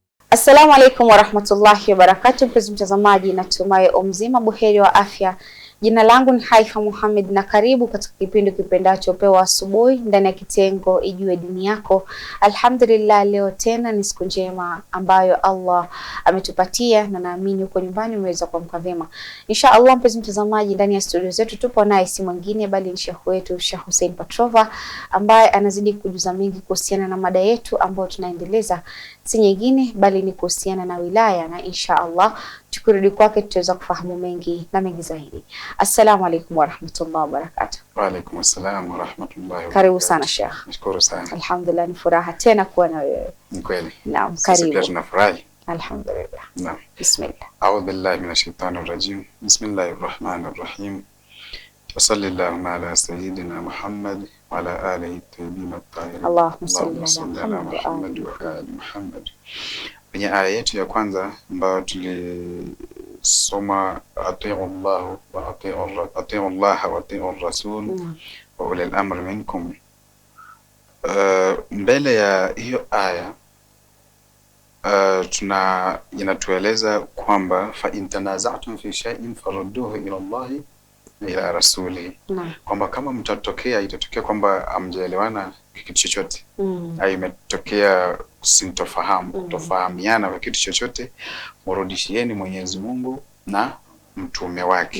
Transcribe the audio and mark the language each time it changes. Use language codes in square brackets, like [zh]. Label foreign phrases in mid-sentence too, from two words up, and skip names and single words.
[ar] السلام عليكم ورحمة الله وبركاته, [sw] mpenzi mtazamaji, natumai mzima buheri wa afya. Jina langu ni Haifa Muhammad na karibu katika kipindi kipendacho Pewa Asubuhi ndani ya kitengo Ijue Dini Yako. Alhamdulillah, leo tena ni siku njema ambayo Allah ametupatia na naamini uko nyumbani umeweza kuamka vyema. [ar] إن شاء الله, [sw] mpenzi mtazamaji, ndani ya studio zetu tupo naye si mwingine bali ni Sheikh wetu Sheikh Hussein Patrova ambaye anazidi kujuza mengi kuhusiana na mada yetu ambayo tunaendeleza, si nyingine bali ni kuhusiana na wilaya, na [ar] إن شاء الله [sw] tukirudi kwake tutaweza kufahamu mengi na mengi zaidi. [ar] السلام عليكم ورحمة الله وبركاته. وعليكم السلام ورحمة الله وبركاته. [sw] Karibu sana Sheikh. Nashukuru sana. Alhamdulillah, ni furaha tena kuwa na wewe. Ni kweli. Naam, karibu. Sisi tunafurahi. Alhamdulillah. Naam. Bismillah. [ar] أعوذ بالله من الشيطان الرجيم. بسم الله الرحمن الرحيم. وصلى الله على سيدنا محمد وعلى آله الطيبين الطاهرين. اللهم صل على محمد وآل محمد. [sw] Kwenye aya yetu ya kwanza ambayo tulisoma [ar] أطيعوا الله وأطيعوا الرسول وأولي الأمر منكم. [sw] Mbele ya hiyo aya inatueleza kwamba [ar] فإن تنازعتم في شيء فردوه إلى الله إلى الرسول, [sw] kwamba kama itatokea kwamba amjaelewana kitu chochote au imetokea sintofahamu kutofahamiana kwa kitu chochote, murudishieni Mwenyezi Mungu na mtume wake.